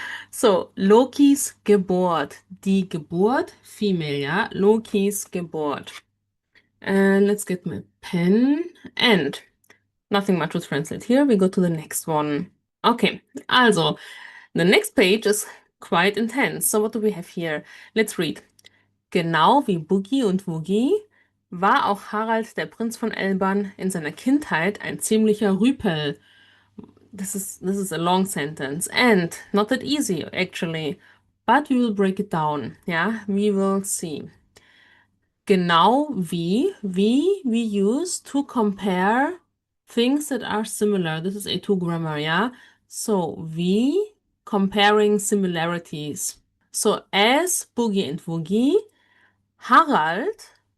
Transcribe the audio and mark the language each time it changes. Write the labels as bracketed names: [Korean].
[German] So, Lokis Geburt. Die Geburt, [English] female, yeah? Lokis Geburt. And let's get my pen. And nothing much to translate here. We go to the next one. Okay, also, the next page is quite intense. So what do we have here? Let's read. [German] Genau wie Boogie und Woogie war auch Harald, der Prinz von Elbern, in seiner Kindheit ein ziemlicher Rüpel. [English] This is a long sentence and not that easy actually, but we will break it down. Yeah, we will see. Genau wie, we use to compare things that are similar. This is A2 grammar, yeah? So, wie, comparing similarities. So, as Boogie and Woogie, Harald